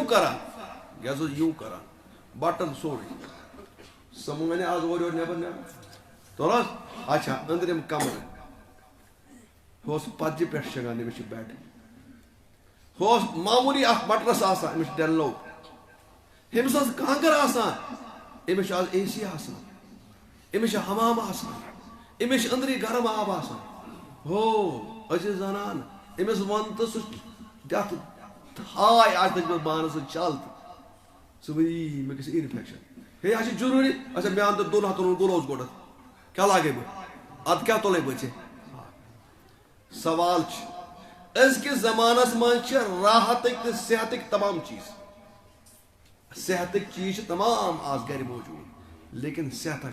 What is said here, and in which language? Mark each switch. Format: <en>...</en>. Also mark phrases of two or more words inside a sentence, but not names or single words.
<ks>کران بٹن سورُے سۄ مہ وَنہِ آز اورٕ یورٕ نٮ۪بر توٚر حظ اچھا أنٛدرِم کمرٕ ہُہ اوس پتجہِ پٮ۪ٹھ شۄنٛگان أمِس چھُ بیڈ ہُہ اوس معموٗلی اکھ مٹرس آسان أمِس چھُ ڈیلو أمِس ٲس کانٛگٕر آسان أمِس چھُ آز اے سی آسان أمِس چھُ حمام آسان أمِس چھُ أنٛدری گرم آب آسان ہو أسۍ ٲسۍ زانان أمِس وَن تہٕ سُہ دِتھ ہاے آسہِ تٔمِس بانس سۭتۍ چل تہٕ ژٕ ؤنی مےٚ گژھِ اِنفیکشن</ks> <ur>ہے یہ ضروری</ur> <ks>اچھا میں اندر 2 ہتھ گلوز گۄڈٕ کیا لاگے بہٕ اد کیا تُلے بہٕ ژےٚ سوال چھُ أزکِس زمانس منٛز چھِ راحتٕکۍ تہٕ صحتٕکۍ تمام چیٖز صحتٕکۍ چیٖز چھِ تمام آز گرِ موجوٗد لیکن صحتہ</ks>